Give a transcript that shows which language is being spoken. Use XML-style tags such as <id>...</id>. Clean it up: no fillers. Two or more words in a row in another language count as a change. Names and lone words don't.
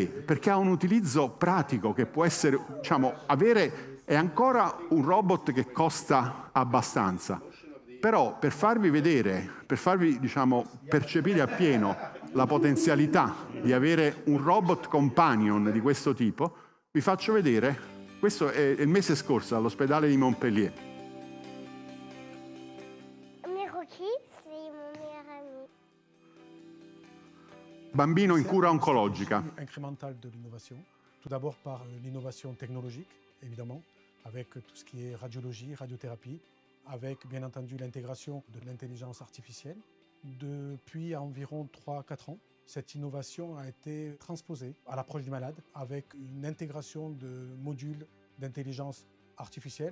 <it>Perché ha un utilizzo pratico che può essere, diciamo, è ancora un robot che costa abbastanza, però per farvi vedere, per farvi, diciamo, percepire appieno la potenzialità di avere un robot companion di questo tipo, vi faccio vedere. Questo è il mese scorso all'ospedale di Montpellier.</it> <fr>Miroki, c'est mon meilleur ami.</fr> <it>Bambino in cura oncologica.</it> <fr>Incrémentale de l'innovation. Tout d'abord par l'innovation technologique, évidemment, avec tout ce qui est radiologie, radiothérapie, avec bien entendu l'intégration de l'intelligence artificielle. Depuis environ 3-4 ans, cette innovation a été transposée à l'approche du malade avec une intégration de modules d'intelligence artificielle.</fr>